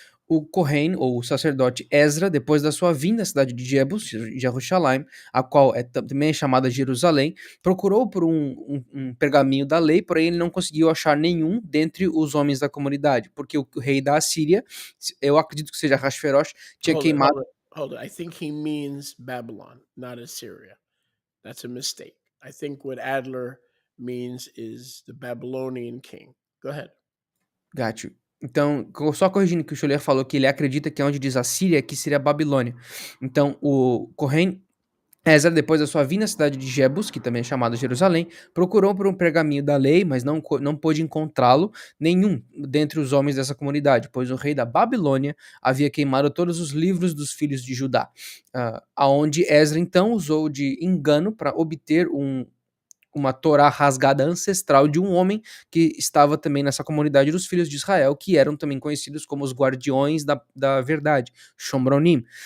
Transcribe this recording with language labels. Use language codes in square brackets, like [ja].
[pt] O Kohen, ou o sacerdote Ezra, depois da sua vinda à cidade de Jerusalém, a qual também é chamada Jerusalém, procurou por um pergaminho da lei, porém ele não conseguiu achar nenhum dentre os homens da comunidade, porque o rei da Assíria, eu acredito que seja Ahasverosh, tinha queimado... [en] Hold it. I think he means Babylon, not Assyria. That's a mistake. I think what Adler means is the Babylonian king. Go ahead. Got you. [pt] Então, só corrigindo que o Scholler falou que ele acredita que é onde diz Assíria, que seria a Babilônia. Então, o Kohen Ezra, depois da sua vinda à cidade de Jebus, que também é chamada Jerusalém, procurou por um pergaminho da lei, mas não pôde encontrá-lo nenhum dentre os homens dessa comunidade, pois o rei da Babilônia havia queimado todos os livros dos filhos de Judá, aonde Ezra então usou de engano para obter uma Torá rasgada ancestral de um homem que estava também nessa comunidade dos filhos de Israel, que eram também conhecidos como os guardiões da verdade, Shomronim.